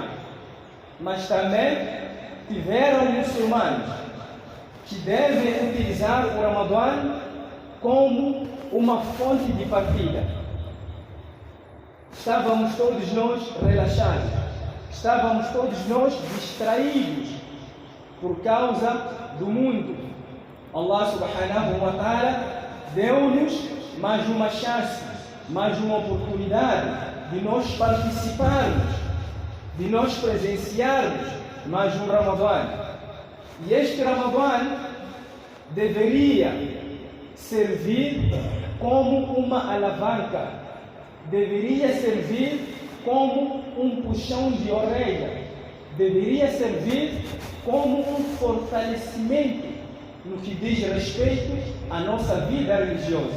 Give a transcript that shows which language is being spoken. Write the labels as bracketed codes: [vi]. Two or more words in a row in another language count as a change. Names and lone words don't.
[pt] Mas também tiveram muçulmanos que devem utilizar o Ramadã como uma fonte de partida. Estávamos todos nós relaxados, estávamos todos nós distraídos por causa do mundo. [ar] الله سبحانه وتعالى [pt] deu-nos mais uma chance, mais uma oportunidade de nós participarmos, de nós presenciarmos mais um Ramadã. E este Ramadã deveria servir como uma alavanca, deveria servir como um puxão de orelha, deveria servir como um fortalecimento no que diz respeito à nossa vida religiosa.